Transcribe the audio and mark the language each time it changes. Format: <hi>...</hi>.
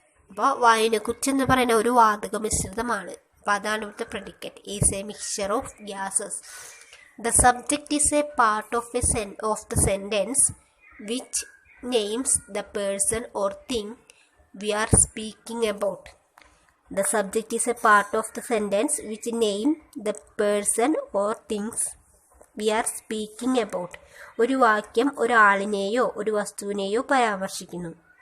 <ml>അപ്പോൾ വായുവിനെ കുറിച്ച് എന്താ പറയുന്നത്? ഒരു വാതക മിശ്രിതമാണ്. അപ്പോൾ അതാണ് ഇവിടുത്തെ predicate.</ml> <en>Is a mixture of gases. The subject is a part of the sentence which names the person or thing we are speaking about. The subject is a part of the sentence which name the person or things we are speaking about.</en> <ml>ഒരു വാക്യം ഒരാളിനെയോ ഒരു വസ്തുവിനെയോ പരാമർശിക്കുന്നു.</ml>